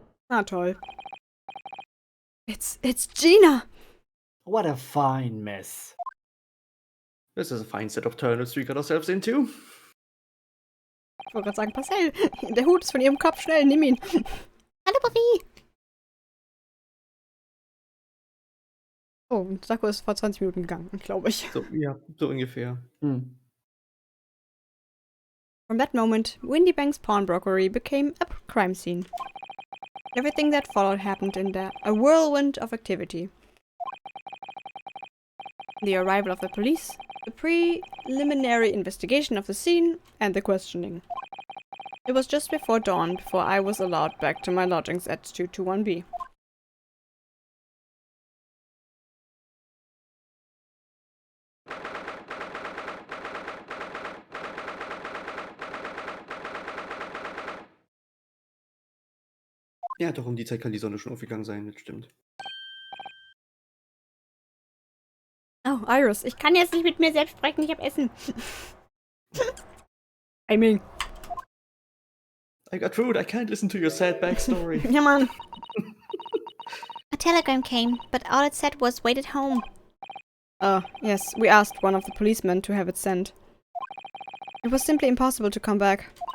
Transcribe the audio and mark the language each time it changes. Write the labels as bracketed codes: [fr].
[en] Ah, toll. It's Gina! What a fine mess. This is a fine set of turnips we got ourselves into. [de] Ich wollte gerade sagen, Marcel, der Hut ist von ihrem Kopf, schnell, nimm ihn. Hallo, Buffy! Oh, und Sako ist vor 20 Minuten gegangen, glaube ich. So, ja, so ungefähr. Hm. [en] From that moment, Windybank's pawnbrokery became a crime scene. Everything that followed happened in a whirlwind of activity. The arrival of the police, the preliminary investigation of the scene, and the questioning. It was just before dawn, before I was allowed back to my lodgings at 221B. [de] Ja, doch, um die Zeit kann die Sonne schon aufgegangen sein, das stimmt. Oh, Iris, ich kann jetzt nicht mit mir selbst sprechen, ich hab Essen. [en] I mean. I got food, I can't listen to your sad backstory. [de] Ja, Mann. [en] A telegram came, but all it said was wait at home. Yes, we asked one of the policemen to have it sent. It was simply impossible to come back.